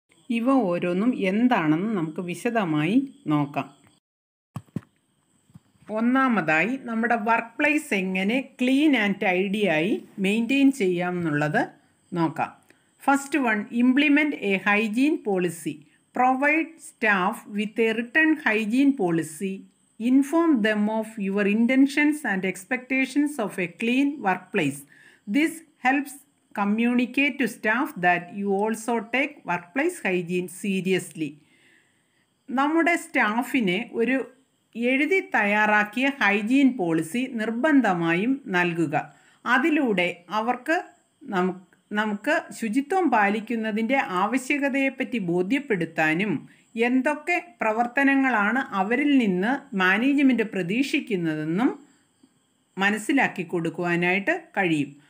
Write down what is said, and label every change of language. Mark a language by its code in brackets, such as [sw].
[ml] ഇവ ഓരോന്നും എന്താണെന്ന് നമുക്ക് വിശദമായി നോക്കാം. ഒന്നാമതായി നമ്മുടെ വർക്ക് പ്ലേസ് എങ്ങനെ ക്ലീൻ ആൻഡ് ടൈഡി ആയി മെയിൻറ്റെയിൻ ചെയ്യാം എന്നുള്ളത് നോക്കാം. [en] First one, implement a hygiene policy. Provide staff with a written hygiene policy. Inform them of your intentions and expectations of a clean workplace. This helps communicate to staff that you also take workplace hygiene seriously. [ml] നമ്മുടെ സ്റ്റാഫിനെ ഒരു എഴുതി തയ്യാറാക്കിയ hygiene policy നിർബന്ധമായും നൽകുക. അതിലൂടെ അവർക്ക് നമുക്ക് ശുചിത്വം പാലിക്കുന്നതിൻ്റെ ആവശ്യകതയെപ്പറ്റി ബോധ്യപ്പെടുത്താനും എന്തൊക്കെ പ്രവർത്തനങ്ങളാണ് അവരിൽ നിന്ന് മാനേജ്മെൻറ്റ് പ്രതീക്ഷിക്കുന്നതെന്നും മനസ്സിലാക്കി കൊടുക്കുവാനായിട്ട് കഴിയും.